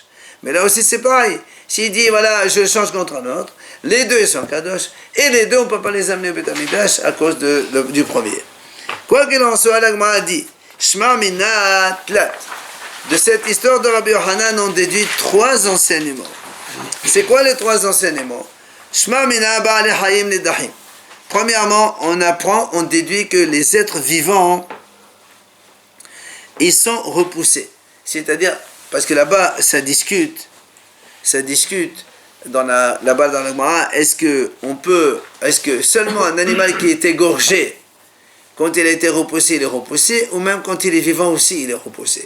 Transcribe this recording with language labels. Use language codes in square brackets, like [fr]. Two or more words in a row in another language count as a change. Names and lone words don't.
[fr] Mais là aussi c'est pareil, s'il dit voilà je change contre un autre, les deux ils sont kadosh, et les deux on ne peut pas les amener au Beth Amikdash à cause du premier. Quoi qu'il en soit, la Gemara dit, [he] Shma Minat Tlat. [fr] De cette histoire de Rabbi Yochanan, on déduit 3 enseignements. C'est quoi les 3 enseignements? [he] Shma mina ba'alei hayim nidahim. [fr] Premièrement, on déduit que les êtres vivants, ils sont repoussés. C'est-à-dire, parce que là-bas, ça discute là-bas dans le Gemara, est-ce que seulement un animal qui est égorgé, quand il a été repoussé, il est repoussé, ou même quand il est vivant aussi, il est repoussé?